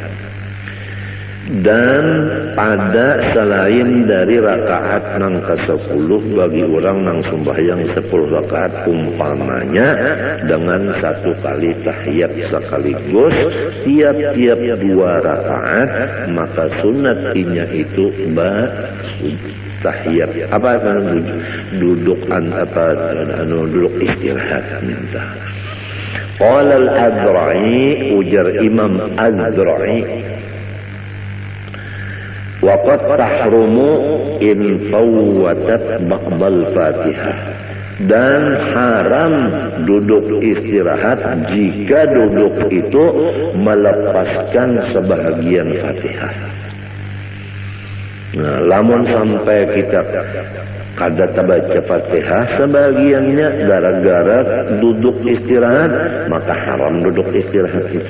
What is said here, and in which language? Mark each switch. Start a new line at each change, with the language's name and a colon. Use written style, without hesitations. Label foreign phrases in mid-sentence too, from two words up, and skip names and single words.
Banjar: Dan pada selain dari rakaat nang ke-10 bagi orang nang sembahyang 10 rakaat umpamanya dengan satu kali tahiyat sekaligus tiap-tiap 2 rakaat, maka sunatnya itu tahiyat apa duduk duduk istirahat minta.
Arabic: قال الأذرعي,
Banjar: ujar Imam Az-Zra'i,
Arabic: وقد تحرم إن فوتت بعض الفاتحة.
Malay: Dan haram duduk istirahat jika duduk itu melepaskan sebahagian Fatihah.
Banjar: Nah, lamun sampai kita kada baca Fatihah sebagiannya gara-gara duduk istirahat, maka haram duduk istirahat itu.